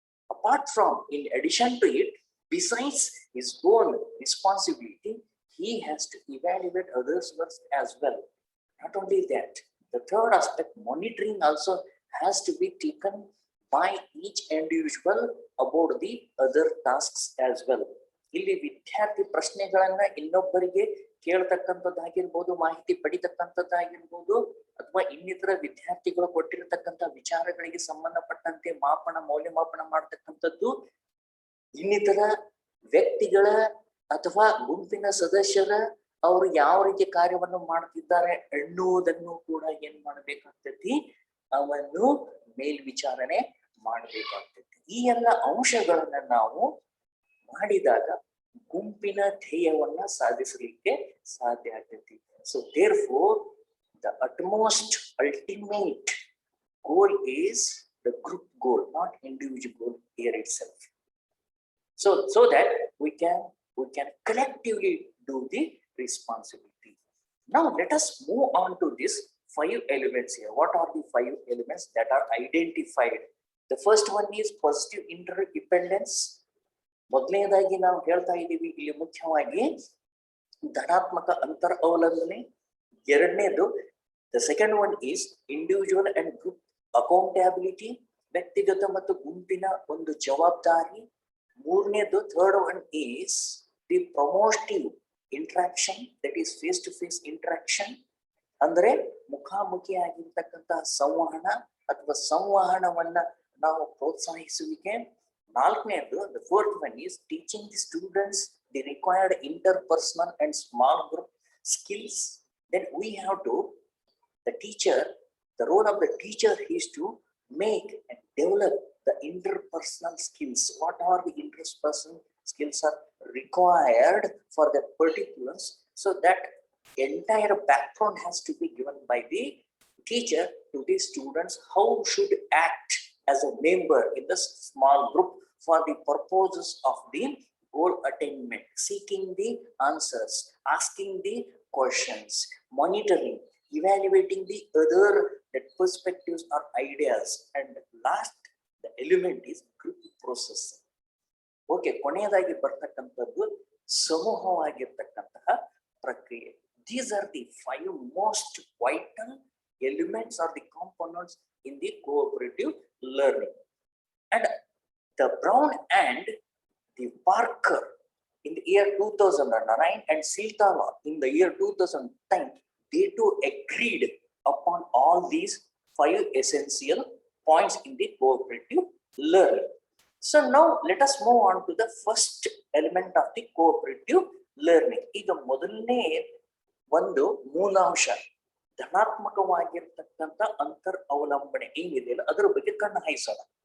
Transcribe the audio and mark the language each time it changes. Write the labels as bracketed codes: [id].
[en] Apart from, in addition to it, besides his own responsibility, he has to evaluate others' works as well. Not only that, the third aspect, monitoring also has to be taken by each individual about the other tasks as well. [kn] ಇಲ್ಲಿ ವಿದ್ಯಾರ್ಥಿ ಪ್ರಶ್ನೆಗಳನ್ನ ಇನ್ನೊಬ್ಬರಿಗೆ ಕೇಳತಕ್ಕಂಥದ್ದಾಗಿರ್ಬೋದು, ಮಾಹಿತಿ ಪಡಿತಕ್ಕಂಥದ್ದಾಗಿರ್ಬೋದು, ಅಥವಾ ಇನ್ನಿತರ ವಿದ್ಯಾರ್ಥಿಗಳು ಕೊಟ್ಟಿರತಕ್ಕಂಥ ವಿಚಾರಗಳಿಗೆ ಸಂಬಂಧಪಟ್ಟಂತೆ ಮೌಲ್ಯಮಾಪನ ಮಾಡತಕ್ಕಂಥದ್ದು, ಇನ್ನಿತರ ವ್ಯಕ್ತಿಗಳ ಅಥವಾ ಗುಂಪಿನ ಸದಸ್ಯರ ಅವರು ಯಾವ ರೀತಿ ಕಾರ್ಯವನ್ನು ಮಾಡ್ತಿದ್ದಾರೆ ಎನ್ನುವುದನ್ನು ಕೂಡ ಏನ್ ಮಾಡ್ಬೇಕಾಗ್ತೈತಿ, ಅವನ್ನು ಮೇಲ್ವಿಚಾರಣೆ ಮಾಡಬೇಕಾಗ್ತೈತಿ. ಈ ಎಲ್ಲ ಅಂಶಗಳನ್ನ ನಾವು ಮಾಡಿದಾಗ ಗುಂಪಿನ ಧ್ಯೇಯವನ್ನ ಸಾಧಿಸಲಿಕ್ಕೆ ಸಾಧ್ಯ ಆಗ್ತೈತಿ. [en] So therefore, the utmost ultimate goal is the group goal, not individual goal here itself. So that we can collectively do the responsibility. Now let us move on to this 5 elements here. What are the 5 elements that are identified? The first one is positive interdependence. [kn] ಮೊದಲನೇದಾಗಿ ನಾವು ಹೇಳ್ತಾ ಇದ್ದೀವಿ ಇಲ್ಲಿ ಮುಖ್ಯವಾಗಿ ಧನಾತ್ಮಕ ಅಂತರ ಅವಲಂಬನೆ. ಎರಡನೇದು, [en] the second one is individual and group accountability, [kn] ವ್ಯಕ್ತಿಗತ ಮತ್ತು ಗುಂಪಿನ ಒಂದು ಜವಾಬ್ದಾರಿ. ಮೂರನೇದು, [en] third one is the promotive interaction, that is face to face interaction, [kn] ಅಂದ್ರೆ ಮುಖಾಮುಖಿ ಆಗಿರ್ತಕ್ಕಂತಹ ಸಂವಹನ ಅಥವಾ ಸಂವಹನವನ್ನ ನಾವು ಪ್ರೋತ್ಸಾಹಿಸುವಿಕೆ. ನಾಲ್ಕನೇದು, [en] The fourth one is teaching the students the required interpersonal and small group skills. Then we have to, the role of the teacher is to make and develop the interpersonal skills. What are the interpersonal skills are required for that particulars? So that entire background has to be given by the teacher to the students. How should act as a member in the small group for the purposes of the goal attainment, seeking the answers, asking the questions, monitoring, evaluating the other that perspectives or ideas, and last the element is group processing. [kn] Okay, ಕೊನೆಯದಾಗಿ ಬರ್ತಕ್ಕಂಥದ್ದು ಸಮೂಹವಾಗಿರ್ತಕ್ಕಂತಹ ಪ್ರಕ್ರಿಯೆ. [en] These are the 5 most vital elements or the components in the cooperative learning. And the Brown and the Parker in the year 2009 and Siltala in the year 2010, they too agreed upon all these 5 essential points in the cooperative learning. So now let us move on to the first element of the cooperative learning. [kn] ಈಗ ಮೊದಲನೇ ಒಂದು ಮೂಲಾಂಶ ಧನಾತ್ಮಕವಾಗಿರ್ತಕ್ಕಂಥ ಅಂತರ್ ಅವಲಂಬನೆ ಏನಿದೆಯಲ್ಲ ಅದರ ಬಗ್ಗೆ ಕಣ್ಣು ಹಾಯಿಸೋಣ.